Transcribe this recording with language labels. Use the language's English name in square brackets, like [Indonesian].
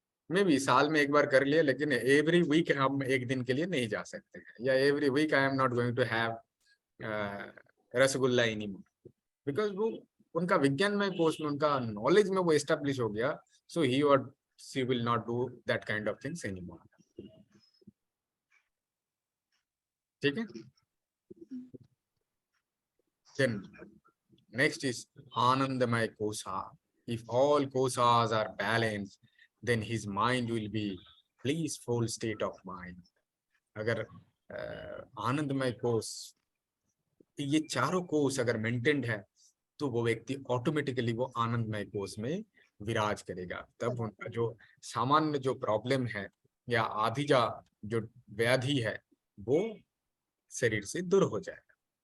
[Hindi] May be साल में एक बार कर लिए, लेकिन एवरी वीक हम एक दिन के लिए नहीं जा सकते हैं, या every week [English] I am not going to have rasgulla anymore, [Hindi] because वो उनका विज्ञान में कोर्स में उनका नॉलेज में वो एस्टेब्लिश हो गया, [English] So ही और she will not do that kind of things anymore. [Hindi] ठीक है, [English] then next is Anandamaya Kosha. If all koshas are balanced, then his mind will be blissful state of mind. [Hindi] अगर आनंदमय कोश, ये चारों कोश अगर मेंटेन्ड है तो वो व्यक्ति ऑटोमेटिकली वो आनंदमय कोश में विराज करेगा। तब उनका जो सामान्य जो प्रॉब्लम है या आधिजा जो व्याधि है वो शरीर से दूर हो जाएगा।